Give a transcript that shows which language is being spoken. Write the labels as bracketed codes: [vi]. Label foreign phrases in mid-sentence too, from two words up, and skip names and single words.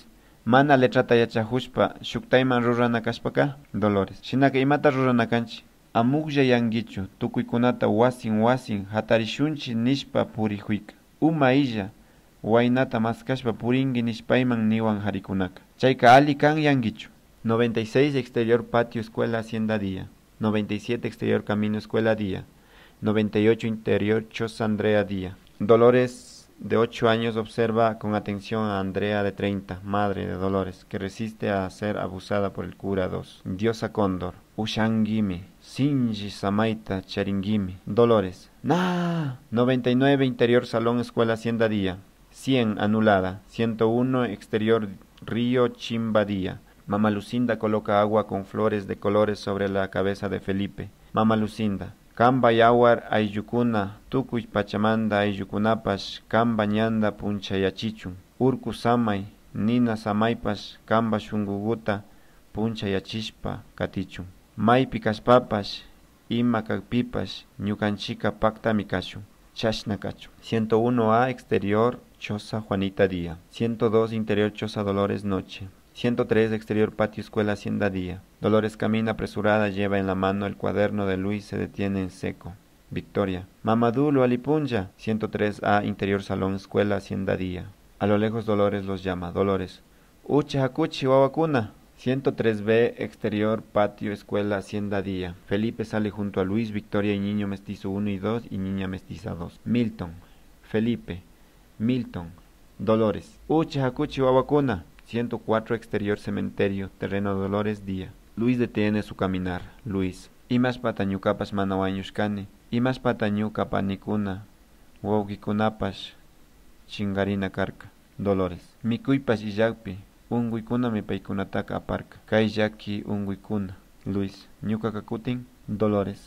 [qu] Mana letrata yachahushpa shuktayman rurana kashpaka. Dolores. Shinaka imata rurana kanchi. Amuklla yankichu tukuykunata wasin hatarishunchi nishpa purikuyka. Uma illa waynata maskashpa purinki nishpayman niwan harikunaka. Chayka ali kan yankichu. [es] 96 exterior patio escuela hacienda día. 97 exterior camino escuela día. 98 interior choza Andrea día. Dolores de 8 años observa con atención a Andrea de 30, madre de Dolores, que resiste a ser abusada por el cura 2. Diosa Cóndor. [qu] Ushangime. Sinji Samaita Charingime. Dolores. ¡Nah! [es] 99 interior salón escuela hacienda día. 100 anulada. 101 exterior río Chimba día. Mama Lucinda coloca agua con flores de colores sobre la cabeza de Felipe. Mama Lucinda. [qu] Kamba yawar ayukuna, tukuy pachamanda ayukunapash, kamba ñanda punchayachichun. Urku samay, nina samaypash, kamba shunguguta punchayachishpa katichun. Maypi kashpapash, ima kakpipash, ñukanchika paktami kashun. Chashna kachun. [es] 101A exterior choza Juanita día. 102 interior choza Dolores noche. 103 exterior patio escuela hacienda día. Dolores camina apresurada, lleva en la mano el cuaderno de Luis, se detiene en seco. [qu] Victoria. Mamadulo alipunja. [es] 103A interior salón escuela hacienda día. A lo lejos Dolores los llama. [qu] Dolores. Uche hakuchi wawakuna. [es] 103B exterior patio escuela hacienda día. Felipe sale junto a Luis, Victoria y niño mestizo 1 y 2 y niña mestiza 2. Milton. Felipe. Milton. Dolores. [qu] Uche hakuchi wawakuna. [es] 104 exterior cementerio, terreno Dolores día. Luis detiene su caminar. Luis. [qu] Imas patañukapas manawañushkani. Imas patañuka nikuna. Wawkikunapash chingarina karka. Dolores. Mikuypash illakpi. Unguykuna mipaykunataka aparka. Kay llaki unguykuna. Luis. Ñuka kakutin. Dolores.